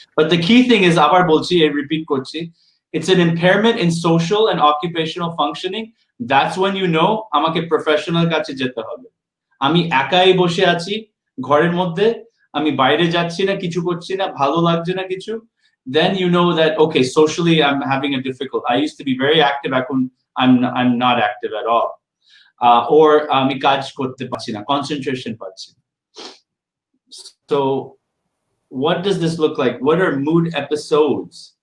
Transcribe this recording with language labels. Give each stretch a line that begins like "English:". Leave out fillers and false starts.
English: But the key thing is,
Bangla: আবার বলছি, repeat করছি,
English: it's an impairment in social and occupational functioning. That's when you know
Bangla: আমাকে professional কাছে যেতে হবে। আমি একাই বসে আছি ঘরের মধ্যে, আমি বাইরে যাচ্ছি না, কিছু করছি না, ভালো লাগছে না কিছু,
English: then you know that okay, socially I'm having a difficult. I used to be very active,
Bangla: এখন
English: I'm not active at all. Or
Bangla: আমি কাজ করতে পারছি না, concentration পাচ্ছি না।
English: So what does this look like? What are mood episodes?